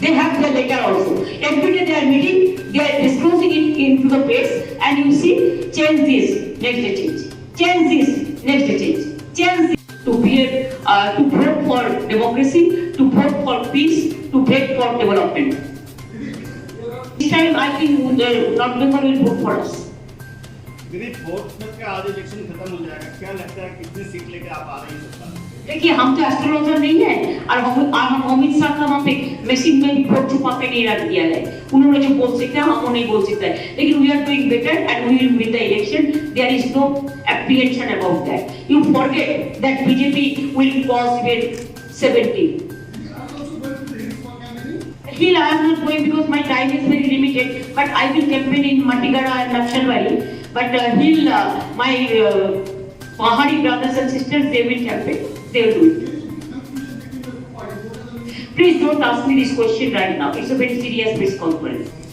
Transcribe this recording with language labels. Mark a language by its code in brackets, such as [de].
[en] They have their letter also. Every day they are meeting, they are disclosing it into the press, and you see, change this, next day change. Change this, next day change. Change this. To vote for democracy, to vote for peace, to vote for development. This time I think North Bengal will vote for us. [hi] दीदी 4th में का आज election खत्म हो जाएगा क्या लगता है कितनी सीट लेके आप आ रही हैं सरकार? देखिए हम तो एस्ट्रोलॉजर नहीं है और हम अमित शाह का वहाँ पे मशीन में भी वोट छुपा के नहीं रख दिया है। उन्होंने जो बोल सकते हैं हम वो नहीं बोल सकते हैं, लेकिन [en] We are doing better and we will win the election. There is no apprehension about that. You forget that BJP will cross even 70। Still, I am not going because my time is very limited. But I will campaign in Matigara and Naxalbari. But my Pahari brothers and sisters, they will campaign. They will do it. Please don't ask me this question right now. It's a very serious press conference.